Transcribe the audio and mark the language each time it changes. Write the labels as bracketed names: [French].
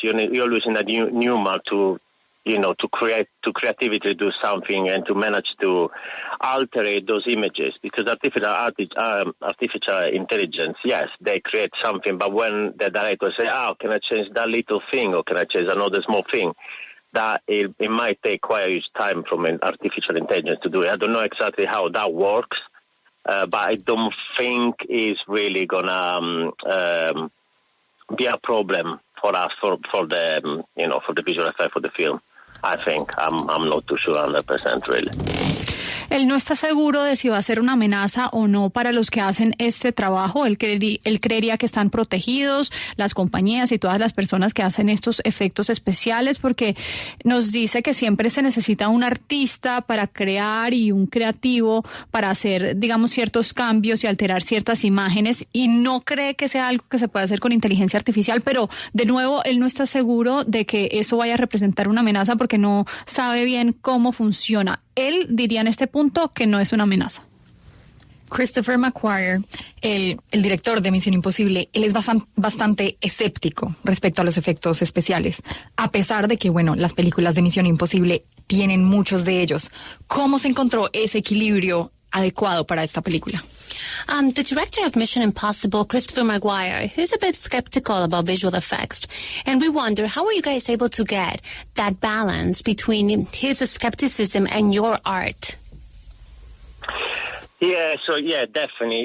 [English] You always need a human to creativity to do something and to manage to alter those images, because artificial intelligence, yes, they create something, but when the director say, can I change that little thing or can I change another small thing, that it might take quite a huge time from an artificial intelligence to do it. I don't know exactly how that works, but I don't think it's really gonna be a problem for us for the for the visual effect for the film. I think I'm not too sure 100% really. [Spanish] Él no está seguro de si va a ser una amenaza o no para los que hacen este trabajo. Él creería que están protegidos las compañías y todas las personas que hacen estos efectos especiales, porque nos dice que siempre se necesita un artista para crear y un creativo para hacer, digamos, ciertos cambios y alterar ciertas imágenes, y no cree que sea algo que se pueda hacer con inteligencia artificial, pero de nuevo él no está seguro de que eso vaya a representar una amenaza porque no sabe bien cómo funciona. Él diría en este punto que no es una amenaza. Christopher McQuarrie, el director de Misión Imposible, él es bastante escéptico respecto a los efectos especiales, a pesar de que, bueno, las películas de Misión Imposible tienen muchos de ellos. ¿Cómo se encontró ese equilibrio adecuado para esta película? [English] The director of Mission Impossible, Christopher McQuarrie, is a bit skeptical about visual effects. And we wonder, how are you guys able to get that balance between his skepticism and your art? Yeah, definitely.